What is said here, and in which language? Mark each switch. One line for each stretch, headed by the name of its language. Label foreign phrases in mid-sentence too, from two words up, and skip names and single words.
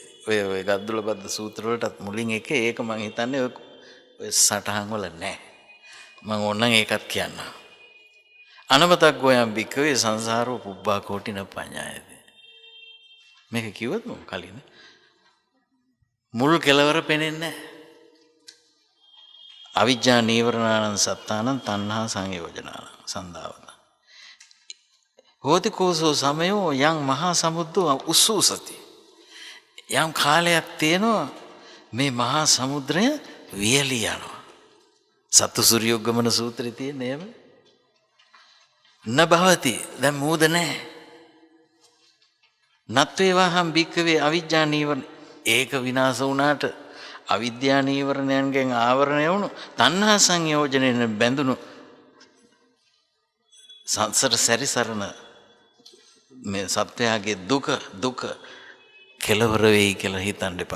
Sinhala: ඔය ගද්දුලබද්ද සූත්‍ර වලටත් මුලින් ඒක මම හිතන්නේ ඔය සටහන් වල නැහැ. මම ඕනනම් ඒකත් කියන්නම්.
Pali: අනවතක් ගෝයම් බික්කවේ සංසාරෝ පුබ්බා කෝටින පඤ්ඤායති.
Sinhala: මේක කිව්වද මම කලින්? මුල් කෙලවර පෙනෙන්නේ නැහැ.
Pali: අවිජ්ජා නීවරණානං සත්තානං තණ්හා සංයෝජනානං සන්දාවත. හෝති කෝසෝ සමයෝ යං මහා සමුද්දෝ උස්සූසති.
Sinhala: යම් කාලයක් තියෙනවා මේ මහා සමුද්‍රය වියලී යනවා. සත්තුසූරියෝග්ගමන සූත්‍රයේ තියෙන
Pali: නේම නභවති
Sinhala: දැන් මූද නැහැ.
Pali: නත්වේවාහම් භික්ඛවේ අවිජ්ජා නීවරණ
Sinhala: ඒක විනාශ වුණාට අවිද්‍යා නීවරණයන්ගෙන් ආවරණය වුණු තණ්හා සංයෝජනෙන් බැඳුණු සංසාර සැරිසරන මේ සත්‍යයේ දුක කෙලවර වෙයි කියලා හිතන්න එපා.